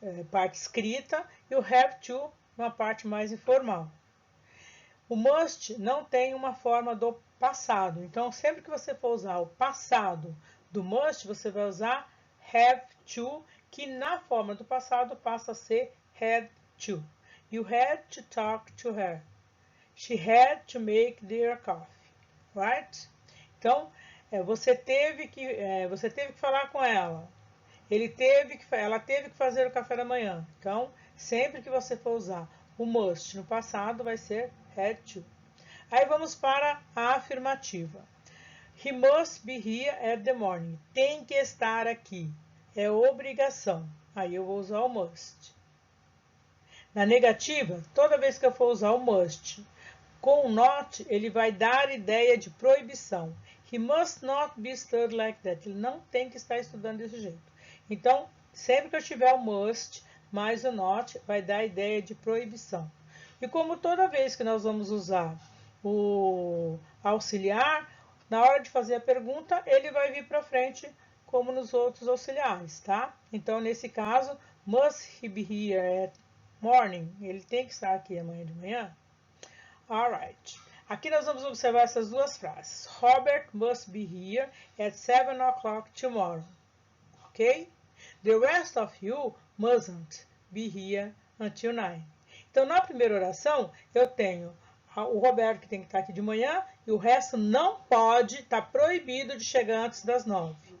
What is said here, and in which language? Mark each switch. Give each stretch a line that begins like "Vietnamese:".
Portuguese: Parte escrita, e o have to, uma parte mais informal. O must não tem uma forma do passado, então sempre que você for usar o passado do must, você vai usar have to, que na forma do passado passa a ser had to.
English: You had to talk to her. She had to make their coffee, right?
Portuguese: Então, você teve que falar com ela. Ela teve que fazer o café da manhã. Então, sempre que você for usar o must no passado, vai ser had to. Aí vamos para a afirmativa.
English: He must be here at the morning.
Portuguese: Tem que estar aqui. É obrigação. Aí eu vou usar o must. Na negativa, toda vez que eu for usar o must com o not, ele vai dar ideia de proibição.
English: He must not be studied like that.
Portuguese: Ele não tem que estar estudando desse jeito. Então, sempre que eu tiver o must mais o not, vai dar a ideia de proibição. E como toda vez que nós vamos usar o auxiliar, na hora de fazer a pergunta, ele vai vir para frente como nos outros auxiliares, tá? Então, nesse caso,
English: must he be here at morning?
Portuguese: Ele tem que estar aqui amanhã de manhã?
English: Alright.
Portuguese: Aqui nós vamos observar essas duas frases.
English: Robert must be here at 7 o'clock tomorrow. Ok? The rest of you mustn't be here until 9.
Portuguese: Então, na primeira oração, eu tenho o Roberto que tem que estar aqui de manhã e o resto não pode, está proibido de chegar antes das 9.